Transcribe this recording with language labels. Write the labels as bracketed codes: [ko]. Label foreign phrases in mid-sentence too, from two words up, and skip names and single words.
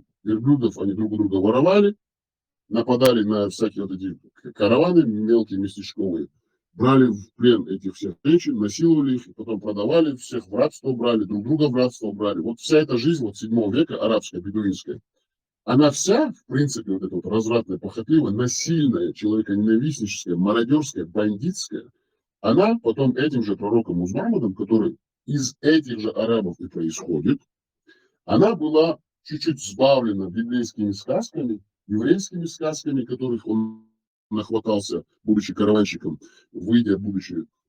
[ru] Верблюдов они друг у друга воровали, нападали на всякие вот эти караваны мелкие, местечковые, брали в плен этих всех женщин, насиловали их, потом продавали, всех в рабство брали, друг друга в рабство брали. Вот вся эта жизнь вот 7 века, арабская, бедуинская, она вся, в принципе, вот эта вот развратная, похотливая, насильная, человеконенавистническая, мародерская, бандитская, она потом этим же пророком Мухаммадом, который из этих же арабов и происходит, она была чуть-чуть сбавлена библейскими сказками, еврейскими сказками, которых он нахватался, будучи караванщиком, выйдя, будучи